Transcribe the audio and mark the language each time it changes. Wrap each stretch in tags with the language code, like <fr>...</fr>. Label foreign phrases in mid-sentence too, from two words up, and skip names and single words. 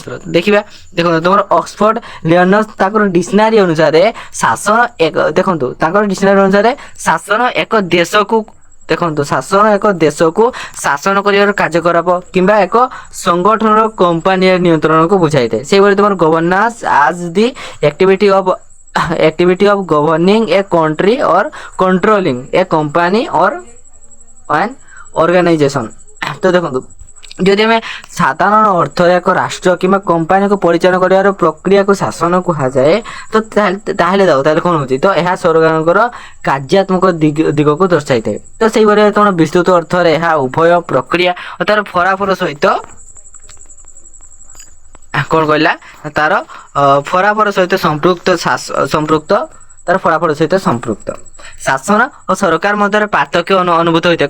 <or>ଦେଖିବା ଦେଖନ୍ତୁ ତୁମର ଅକ୍ସଫୋର୍ଡ ଲିଅନସ୍ ତାଙ୍କର ଡିକ୍ସନାରୀ ଅନୁସାରେ ଶାସନ ଏକ ଦେଶକୁ ଶାସନ କରିବାର କାର୍ଯ୍ୟକଳାପ କିମ୍ବା ଏକ ସଂଗଠନର କମ୍ପାନୀର ନିୟନ୍ତ୍ରଣକୁ ବୁଝାଇଥାଏ। ସେହିଭଳି ତୁମର</or> <en>governance as the activity of governing a country or controlling a company or an organization।</en> <or>ତ ଦେଖନ୍ତୁ ଯଦି ଆମେ ସାଧାରଣ ଅର୍ଥରେ ଏକ ରାଷ୍ଟ୍ର କିମ୍ବା କମ୍ପାନୀକୁ ପରିଚାଳନା କରିବାର ପ୍ରକ୍ରିୟାକୁ ଶାସନ କୁହାଯାଏ ତ ତାହେଲେ କ'ଣ ହେଉଛି ତ ଏହା ସରକାରଙ୍କର କାର୍ଯ୍ୟାତ୍ମକ ଦିଗକୁ ଦର୍ଶାଇଥାଏ। ତ ସେଇଭଳି ତମ ବିସ୍ତୃତ ଅର୍ଥରେ ଏହା ଉଭୟ ପ୍ରକ୍ରିୟା ଓ ତାର ଫଳାଫଳ ସହିତ କ'ଣ କହିଲା ତାର ଫଳାଫଳ ସହିତ ସମ୍ପୃକ୍ତ ତାର ଫଳାଫଳ ସହିତ ସମ୍ପୃକ୍ତ ଶାସନ ଓ ସରକାର ମଧ୍ୟରେ ପାର୍ଥକ୍ୟ ଅନୁଭୂତ ହୋଇଥାଏ।</or>